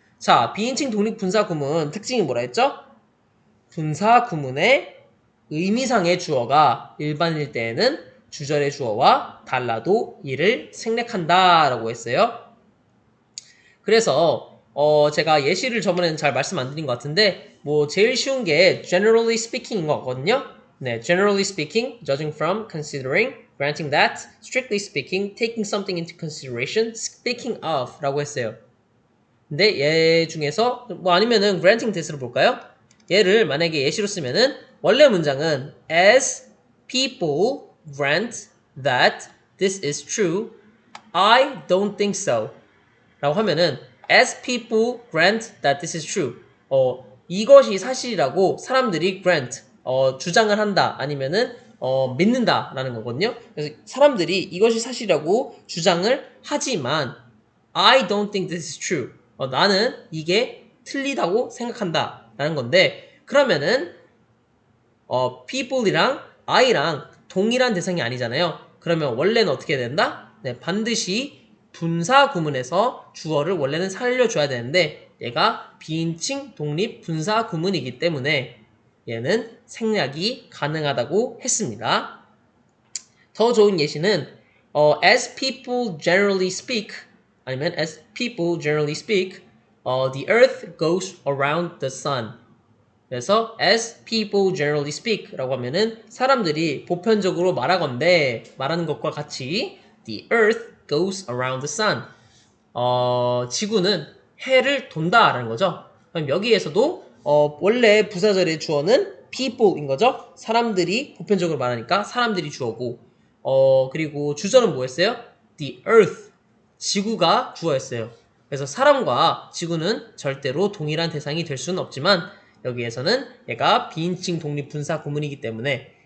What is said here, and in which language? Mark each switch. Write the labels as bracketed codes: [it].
[ko] 자, 비인칭 독립분사 구문 특징이 뭐라 했죠? 분사 구문의 의미상의 주어가 일반일 때에는 주절의 주어와 달라도 이를 생략한다 라고 했어요. 그래서 제가 예시를 저번에는 잘 말씀 안 드린 것 같은데 뭐 제일 쉬운 게 generally speaking인 것 같거든요. [en] 네, generally speaking, judging from, considering, granting that, strictly speaking, taking something into consideration, speaking of [ko] 라고 했어요. 근데 얘 중에서 뭐 아니면은 granting that으로 볼까요? [en] 얘를 만약에 예시로 쓰면은 원래 문장은 as people grant that this is true, I don't think so [ko] 라고 하면은 [en] as people grant that this is true [ko] 이것이 사실이라고 사람들이 [en] grant [ko] 주장을 한다 아니면은 믿는다 라는 거거든요. 그래서 사람들이 이것이 사실이라고 주장을 하지만 [en] I don't think this is true [ko] 나는 이게 틀리다고 생각한다 라는 건데 그러면은 people이랑 I랑 동일한 대상이 아니잖아요. 그러면 원래는 어떻게 해야 된다? 네, 반드시 분사 구문에서 주어를 원래는 살려줘야 되는데 얘가 비인칭 독립 분사 구문이기 때문에 얘는 생략이 가능하다고 했습니다. 더 좋은 예시는 [en] as people generally speak 아니면 as people generally speak the earth goes around the sun 그래서 as people generally speak [ko] 라고 하면은 사람들이 보편적으로 말하건대 말하는 것과 같이 [en] the earth goes around the sun [ko] 지구는 해를 돈다 라는 거죠. 그럼 여기에서도 원래 부사절의 주어는 people인 거죠. 사람들이 보편적으로 말하니까 사람들이 주어고 그리고 주절은 뭐였어요? the earth 지구가 주어였어요. 그래서 사람과 지구는 절대로 동일한 대상이 될 수는 없지만 여기에서는 얘가 비인칭 독립분사 구문이기 때문에